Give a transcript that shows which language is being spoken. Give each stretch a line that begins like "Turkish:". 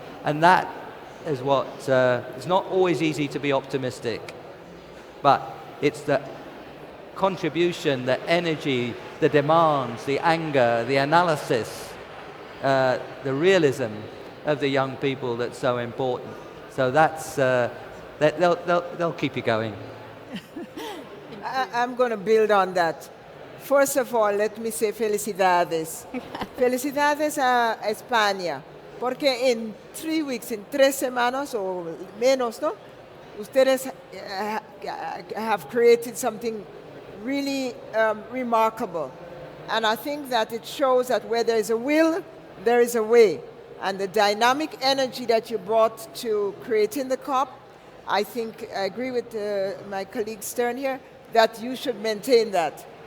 English: And that is what, it's not always easy to be optimistic, but it's the contribution, the energy, the demands, the anger, the analysis, the realism of the young people that's so important. So that's, they'll keep you going. I'm going to build on that. First of all, let me say felicidades.
Spanish: Felicidades a España, porque en
English: 3 weeks,
Spanish: en 3 semanas o menos, ¿no?
English: Ustedes have created something really remarkable. And I think that it shows that where there is a will, there is a way. And the dynamic energy that you brought to creating the COP, I think I agree with my colleague Stern here, that you should maintain that.